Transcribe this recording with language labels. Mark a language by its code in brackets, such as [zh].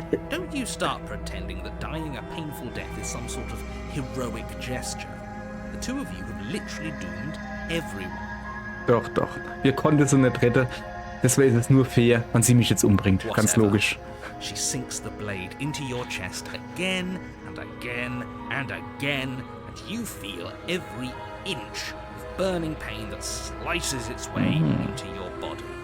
[en] Don't you start pretending that dying a painful death is some sort of heroic gesture. The two of you have literally doomed everyone. [de] Doch. Wir konnten sie nicht retten. Deswegen ist es nur fair, wenn sie mich jetzt umbringt. Ganz [en] Whatever. [de] logisch. [en] She sinks the blade into your chest again and again and again, and you feel every inch of burning pain that slices its way into your body.